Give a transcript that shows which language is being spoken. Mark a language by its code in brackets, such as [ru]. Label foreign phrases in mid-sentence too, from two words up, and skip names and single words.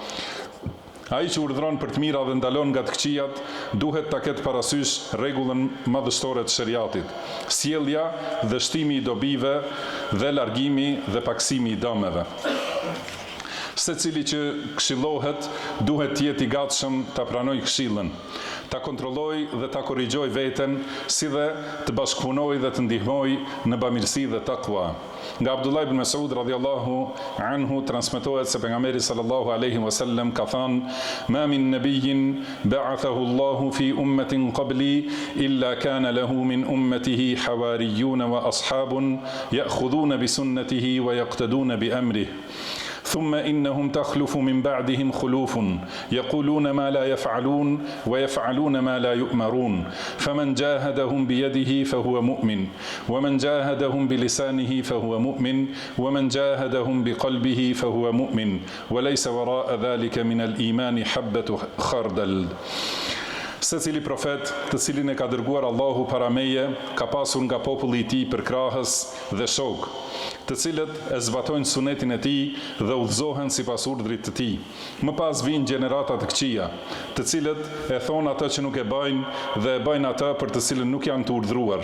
[sq] Ai që urdhron për të mira dhe ndalon nga të këqijat, duhet ta ketë parasysh rregullën madhështore të shariatit, sjellja dhe shtimi I dobive dhe largimi dhe paksimi I dëmeve. Secili që këshillohet duhet të jetë i gatshëm ta pranojë këshillën, ta kontrollojë dhe ta korrigjojë veten, si dhe të bashkëpunojë dhe të ndihmojë në bamirësi dhe takwa. Nga Abdullah ibn Mas'ud [ar] رضي الله عنه [sq] transmetohet se pejgamberi [ar] صلى الله عليه وسلم [sq] ka thënë: [ar] "ما من نبي بعثه الله في أمة قبلي إلا كان له من أمته حواريون وأصحاب يأخذون بسنته ويقتدون بأمره. ثم إنهم تخلف من بعدهم خلوف يقولون ما لا يفعلون ويفعلون ما لا يؤمرون فمن جاهدهم بيده فهو مؤمن ومن جاهدهم بلسانه فهو مؤمن ومن جاهدهم بقلبه فهو مؤمن وليس وراء ذلك من الإيمان حبة خردل." [sq] Secili profet, të cilin e ka dërguar Allahu para meje, ka pasur nga populli i tij përkrahës dhe shok, të cilët e zbatojnë sunetin e tij dhe udhëzohen sipas urdhrit të tij. Më pas vijnë gjenerata të këqija, të cilët e thonë atë që nuk e bëjnë dhe e bëjnë atë për të cilën nuk janë të urdhëruar.